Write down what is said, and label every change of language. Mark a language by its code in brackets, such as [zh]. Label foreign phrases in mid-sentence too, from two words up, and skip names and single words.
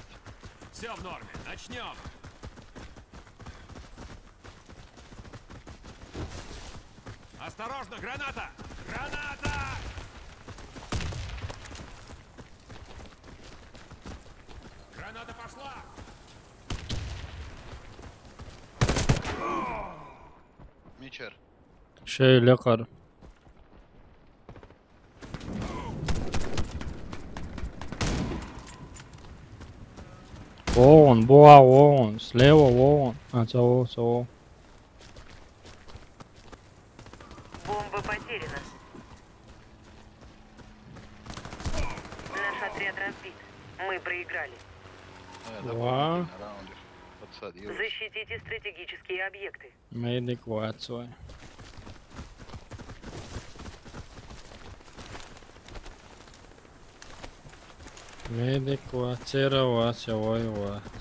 [ru] Все в норме, начнем! Осторожно, граната! Граната! Граната пошла! Мичер. Şey lekar. Вон, слева вон. Того. Бомба потеряна. Наш отряд разбит. Мы проиграли. Два. Защитите стратегические объекты. Medic vecoja. Medic vecoja, vai.